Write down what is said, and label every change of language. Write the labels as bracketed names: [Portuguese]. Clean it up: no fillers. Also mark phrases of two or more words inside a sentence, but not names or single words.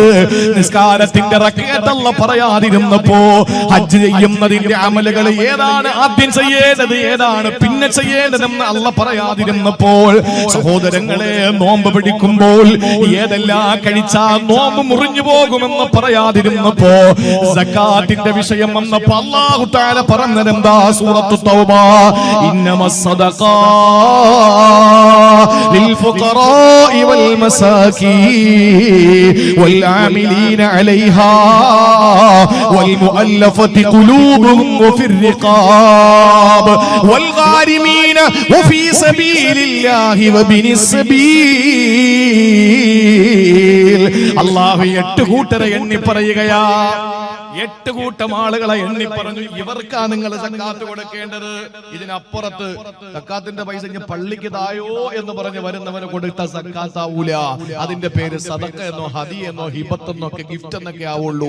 [Malayalam] നിസ്കാരത്തിന്റെ റക്അത്ത് അല്ല പറയാതിരുന്നപ്പോ ഹജ്ജ് ചെയ്യുന്നതിന്റെ അമലുകൾ ഏതാണ് ആദ്യം ചെയ്യേണ്ടത്, ഏതാണ് പിന്നെ ചെയ്യേണ്ടതെന്ന് അല്ല പറയാതിരുന്നപ്പോൾ സഹോദരങ്ങളെ നോമ്പ് പിടിക്കുമ്പോൾ ഏതെല്ലാം കഴിച്ചാൽ നോമ്പ് മുറിഞ്ഞു പോകുമെന്ന് പറയാതിരുന്നപ്പോ സക്കാത്തിന്റെ വിഷയം വന്നപ്പോ [Arabic] الله تعالى [Malayalam] പറഞ്ഞതെന്താ? [Arabic] സൂറത്തു إنما الصدقات للفقراء والمساكين والعاملين عليها والمؤلفة قلوبهم وفي الرقاب والغارمين وفي سبيل الله وابن السبيل. [Malayalam] അല്ലാഹു 8 കൂട്ടരെ എണ്ണി പറയുകയാ. 8 കൂട്ടം ആളുകളെ എണ്ണി പറഞ്ഞു, ഇവർക്കാ നിങ്ങൾ സക്കാത്ത് കൊടുക്കേണ്ടത്. ഇതിനപ്പുറത്ത് സക്കാത്തിന്റെ പൈസ പള്ളിക്ക് തായോ എന്ന് പറഞ്ഞ് വരുന്നവന് കൊടുത്ത സക്കാത്താവൂല. അതിന്റെ പേര് സദഖ എന്നോ ഹദി എന്നോ ഹിബത്ത് എന്നൊക്കെ ഗിഫ്റ്റ് എന്നൊക്കെ ആവുള്ളൂ.